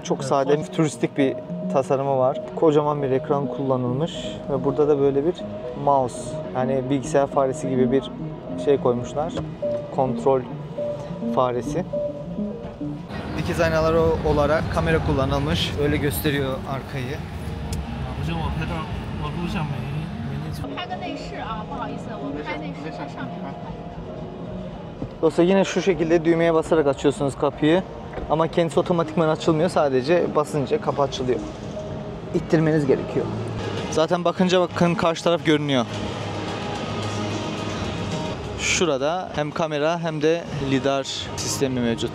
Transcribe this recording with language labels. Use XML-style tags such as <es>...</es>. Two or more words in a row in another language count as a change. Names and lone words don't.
<tr>Çok sade, turistik bir tasarımı var. Kocaman bir ekran kullanılmış ve burada da böyle bir mouse, yani bilgisayar faresi gibi bir şey koymuşlar. Kontrol faresi. Dikiz aynaları olarak kamera kullanılmış. Öyle gösteriyor arkayı.</tr> <zh>不是我拍到我录像没那种。拍个内饰啊，不好意思，我拍内饰在上面。</zh> <tr>Dostlar yine şu şekilde düğmeye basarak açıyorsunuz kapıyı. Ama kendisi otomatikman açılmıyor. Sadece basınca kapı açılıyor. İttirmeniz gerekiyor. Zaten bakınca bakın karşı taraf görünüyor. Şurada hem kamera hem de lidar sistemi mevcut.</tr>